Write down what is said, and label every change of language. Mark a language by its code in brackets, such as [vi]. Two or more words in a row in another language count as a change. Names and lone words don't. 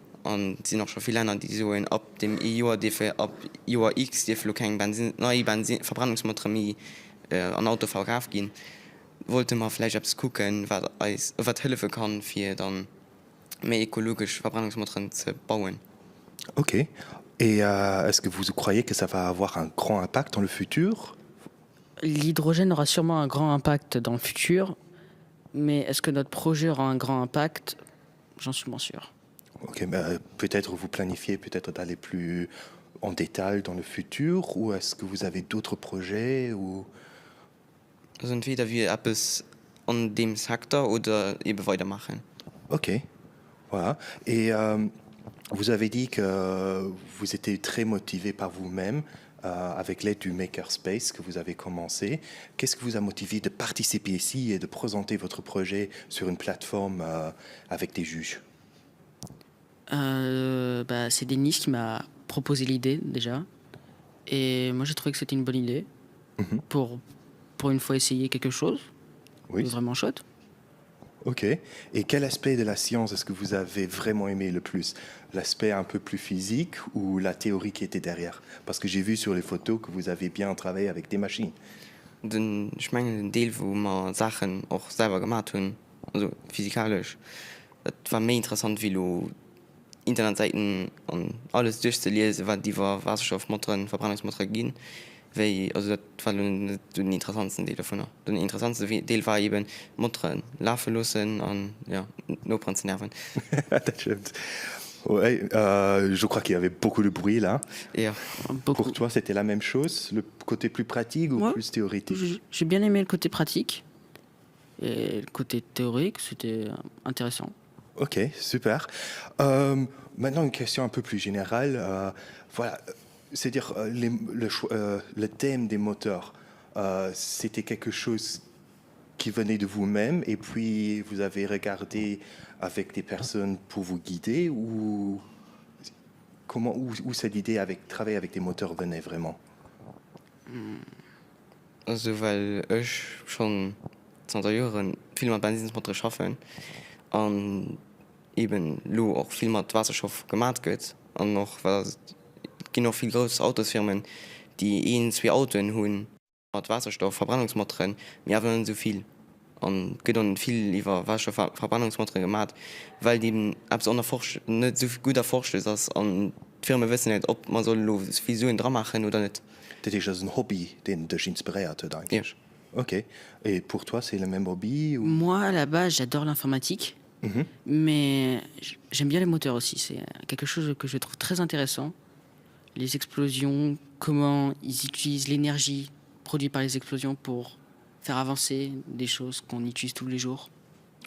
[de] Und es sind auch schon viele Länder, die so ab dem Jahr, ab Jahr X, die keine neue Verbrennungsmotoren mehr an Auto verkauft gehen. Wollten wir vielleicht etwas gucken, was helfen kann, für dann mehr ökologische Verbrennungsmotoren zu bauen. [fr] Ok. Et est-ce que vous croyez que ça va avoir un grand impact dans le futur? L'hydrogène aura sûrement un grand impact dans le futur, mais est-ce que notre projet aura un grand impact? J'en suis moins sûr. Ok, peut-être vous planifiez peut-être d'aller plus en détail dans le futur, ou est-ce que vous avez d'autres projets ou... [de] Also entweder wir etwas an dem Sektor oder eben weitermachen. [fr] Ok, voilà. Et vous avez dit que vous étiez très motivé par vous-même avec l'aide du Makerspace que vous avez commencé. Qu'est-ce qui vous a motivé de participer ici et de présenter votre projet sur une plateforme avec des juges? C'est Denis qui m'a proposé l'idée déjà. Et moi j'ai trouvé que c'était une bonne idée pour une fois essayer quelque chose. Oui. Vraiment chouette. Ok. Et quel aspect de la science est-ce que vous avez vraiment aimé le plus? L'aspect un peu plus physique ou la théorie qui était derrière? Parce que j'ai vu sur les photos que vous avez bien travaillé avec des machines. [de] Ich meine, den Teil, wo wir Sachen auch selber gemacht haben, also physikalisch, das war mehr interessant, wie du Internetseiten und alles durchzulesen, was die Wasserstoffmotoren, Verbrennungsmotoren gehen. Weil, also das war den interessantesten Teil davon. Der interessanteste Teil war eben Motoren laufen lassen und ja, nur zu nerven. [fr] Ouais, je crois qu'il y avait beaucoup de bruit là. [de] Ja. [fr] Pour toi, c'était la même chose, le côté plus pratique ou plus théorique? J'ai bien aimé le côté pratique et le côté théorique, c'était intéressant. Ok, super. Maintenant, une question un peu plus générale. Voilà, c'est-à-dire le thème des moteurs, c'était quelque chose qui venait de vous-même et puis vous avez regardé avec des personnes pour vous guider ou comment où cette idée avec travailler avec des moteurs venait vraiment? [de] Also weil ich schon 20 Jahren viel mit Benzinsmotoren arbeite und eben lo auch viel mit Wasserstoff gemacht wird und noch weil es gibt noch viel große Autosfirmen, die 2 Autos haben mit Wasserstoff Verbrennungsmotoren, wir haben so viel. Und geht dann viel über Wasserstoffverbrennungsmotoren gemacht, weil die nicht so gut erforscht ist. Und die Firmen wissen nicht, ob man so Visionen dran machen oder nicht. Das ist ein Hobby, den dich inspiriert hat eigentlich. Ja. [fr] Ok. Et pour toi, c'est le même hobby ou... Moi, à la base, j'adore l'informatique, mais j'aime bien les moteurs aussi. C'est quelque chose que je trouve très intéressant. Les explosions, comment ils utilisent l'énergie produite par les explosions pour faire avancer des choses qu'on utilise tous les jours.